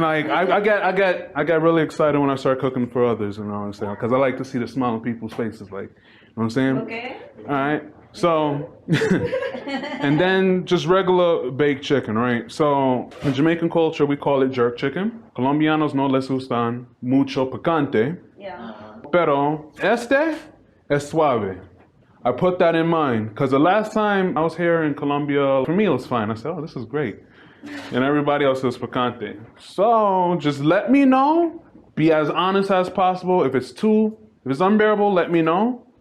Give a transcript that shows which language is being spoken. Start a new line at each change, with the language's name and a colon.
English: Like I get really excited when I start cooking for others, you know what I'm saying? Because I like to see the smile on people's faces, like, you know what I'm saying? Okay. All right. So, and then just regular baked chicken, right? So in Jamaican culture, we call it jerk chicken.
Spanish: Colombianos no les gustan mucho picante.
English: Yeah.
Spanish: Pero este es suave.
English: I put that in mind because the last time I was here in Colombia, for me it was fine. I said, oh, this is great. And everybody else is picante. So just let me know. Be as honest as possible. If it's unbearable, let me know.